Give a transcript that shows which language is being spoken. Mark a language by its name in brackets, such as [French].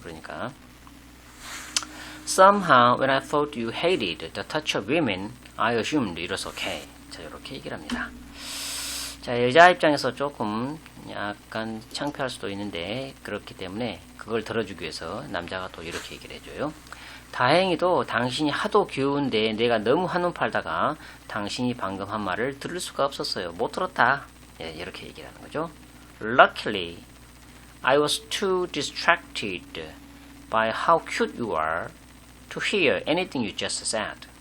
[Korean] 그러니까 [English] Somehow when I thought you hated the touch of women, I assumed it was okay. [Korean] 자, 이렇게 얘기를 합니다. 자, 여자 입장에서 조금 약간 창피할 수도 있는데 그렇기 때문에 그걸 들어주기 위해서 남자가 또 이렇게 얘기를 해줘요. 다행히도 당신이 하도 귀여운데 내가 너무 한눈 팔다가 당신이 방금 한 말을 들을 수가 없었어요. 못 들었다. 예, 이렇게 얘기를 하는 거죠. [English] Luckily, I was too distracted by how cute you are to hear anything you just said.